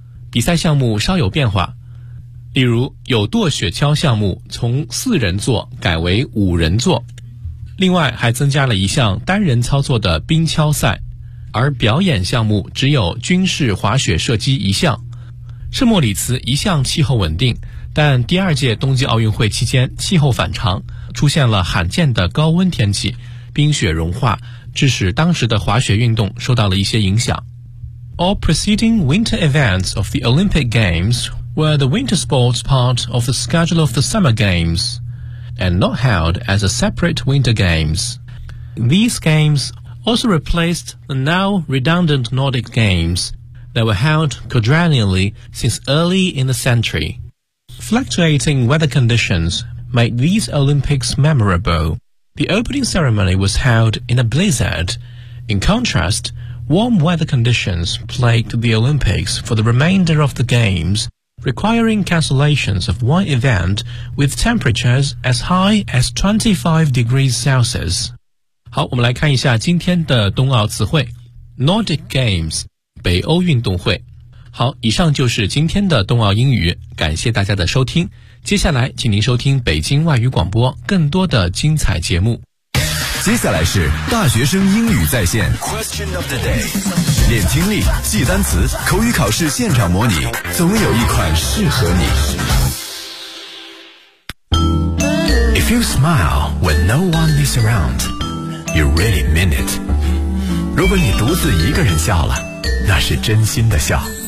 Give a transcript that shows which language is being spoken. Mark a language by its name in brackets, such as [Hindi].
[Chinese] 比赛项目稍有变化，例如有舵雪橇项目从四人座改为五人座，另外还增加了一项单人操作的冰橇赛，而表演项目只有军事滑雪射击一项。圣莫里茨一向气候稳定，但第二届冬季奥运会期间气候反常，出现了罕见的高温天气，冰雪融化，致使当时的滑雪运动受到了一些影响。 [English] All preceding winter events of the Olympic Games were the winter sports part of the schedule of the Summer Games, and not held as a separate winter games. These games also replaced the now redundant Nordic Games that were held quadrennially since early in the century. Fluctuating weather conditions made these Olympics memorable. The opening ceremony was held in a blizzard. In contrast,Warm weather conditions plagued the Olympics for the remainder of the Games, requiring cancellations of one event with temperatures as high as 25 degrees Celsius. [Chinese] 好，我们来看一下今天的冬奥词汇。 Nordic Games, 北欧运动会。好，以上就是今天的冬奥英语，感谢大家的收听。接下来请您收听北京外语广播更多的精彩节目。接下来是大学生英语在线 Question of the day， 练听力，记单词，口语考试现场模拟，总有一款适合你。 [English] If you smile when no one is around, you really mean it. [Chinese] 如果你独自一个人笑了，那是真心的笑。